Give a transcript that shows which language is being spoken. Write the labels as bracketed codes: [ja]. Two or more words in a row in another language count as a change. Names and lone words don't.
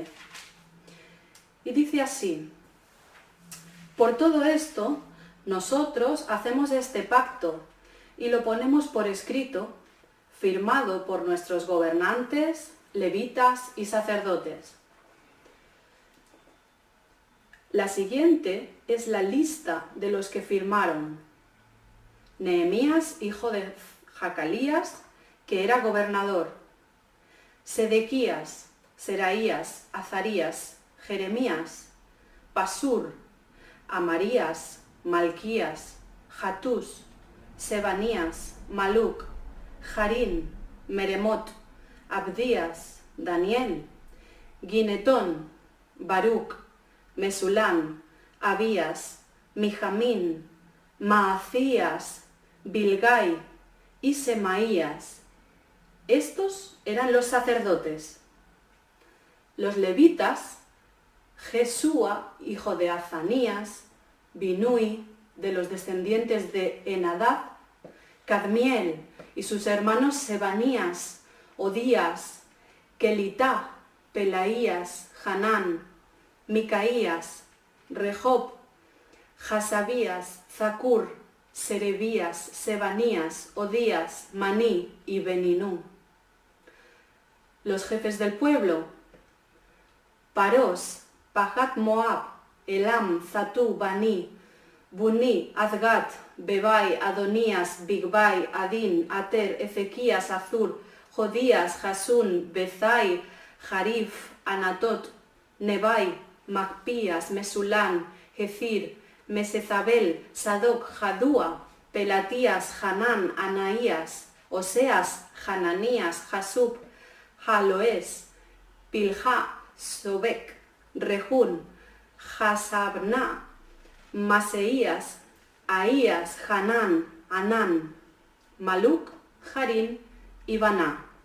[es] Y dice así: por todo esto, nosotros hacemos este pacto y lo ponemos por escrito, firmado por nuestros gobernantes, levitas y sacerdotes. La siguiente es la lista de los que firmaron: Nehemías, hijo de Jacalías, que era gobernador; Sedequías, Seraías, Azarías, Jeremías, Pasur, Amarías, Malquías, Hatús, Sebanías, Maluc, Jarín, Meremot, Abdías, Daniel, Ginetón, Baruc, Mesulán, Abías, Mijamín, Maacías, Bilgai y Semaías. Estos eran los sacerdotes. Los levitas: Jesúa, hijo de Azanías; Binui, de los descendientes de Henadad; Cadmiel y sus hermanos Sebanías, Odías, Kelitá, Pelaías, Hanán, Micaías, Rehob, Hasabías, Zacur, Serebías, Sebanías, Odías, Maní y Beninú. Los jefes del pueblo: Parós, Pahat Moab, Elam, Zatú, Baní, Buní, Azgat, Bebai, Adonías, Bigbai, Adín, Ater, Ezequías, Azur, Jodías, Jasún, Bezai, Jarif, Anatot, Nebai, Macpías, Mesulán, Jezir, Mesezabel, Sadoc, Jadúa, Pelatías, Hanán, Anaías, Oseas, Hananías, Jasub, Jaloes, Pilja, Sobek, Rejún, Hasabná, Maseías, Ahías, Hanán, Anán, Maluc, Jarín y Baná.